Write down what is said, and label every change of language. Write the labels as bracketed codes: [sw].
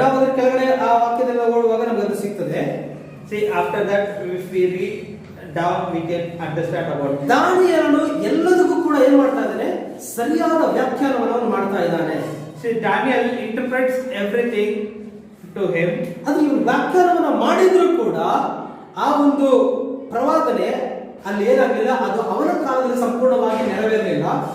[kn] ನಾವು ಅದರ ಕೆಳಗಡೆ ಆ ವಾಕ್ಯದಲ್ಲಿ ಓದುವಾಗ ನಮಗೆ ಅದು ಸಿಗ್ತದೆ. [en] See after that if we read down we can understand about it. [kn] ದಾನಿಯೇಲನು ಎಲ್ಲದಕ್ಕೂ ಕೂಡ ಏನು ಮಾಡ್ತಾ ಇದ್ದಾನೆ? ಸರಿಯಾದ ವ್ಯಾಖ್ಯಾನವನ್ನು ಮಾಡ್ತಾ ಇದ್ದಾನೆ. [en] See Daniel interprets everything to him. [kn] ಅದು ಇವನು ವ್ಯಾಖ್ಯಾನವನ್ನು ಮಾಡಿದ್ರು ಕೂಡ ಆ ಒಂದು ಪ್ರವಾದನೆ ಅಲ್ಲಿ ಏನಾಗಲಿಲ್ಲ, ಅದು ಅವನ ಕಾಲದಲ್ಲಿ ಸಂಪೂರ್ಣವಾಗಿ ನೆರವೇರಲಿಲ್ಲ.